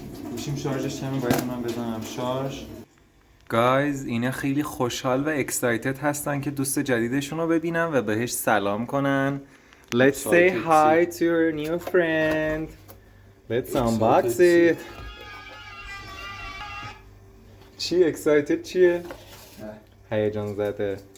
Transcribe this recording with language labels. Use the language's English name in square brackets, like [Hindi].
[Persian] گوشیم شارژش کمه، باید من بزنم شارژ. گایز اینا خیلی خوشحال و اکسایتد هستن که دوست جدیدشون رو ببینن و بهش سلام کنن. [English] Let's say hi to your new friend. Let's unbox it. [Persian] چی اکسایتد چیه؟ هیجان زده.